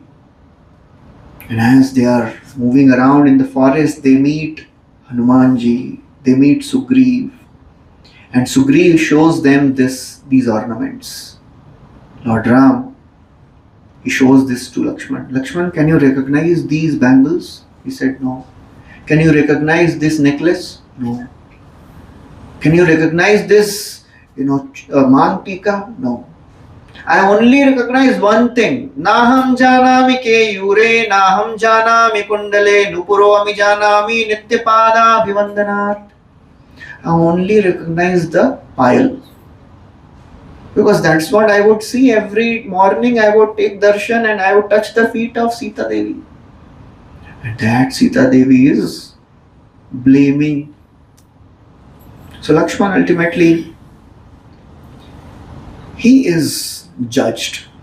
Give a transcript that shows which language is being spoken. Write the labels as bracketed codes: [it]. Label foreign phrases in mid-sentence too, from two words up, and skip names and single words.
[en] And as they are moving around in the forest, they meet Hanumanji, they meet Sugriv, and Sugriv shows them these ornaments. Lord Ram, he shows this to Lakshman. Lakshman, can you recognize these bangles? He said, no. Can you recognize this necklace? No. Can you recognize this, mang tika? No. I only recognize one thing. [sa] नाहं जानामि केयूरे नाहं जानामि कुण्डले नूपुरे अभिजानामि नित्यं पादाभिवन्दनात्. [en] I only recognize the pile. Because that's what I would see every morning. I would take darshan and I would touch the feet of Sita Devi. And that Sita Devi is blaming. So Lakshman ultimately, he is judged.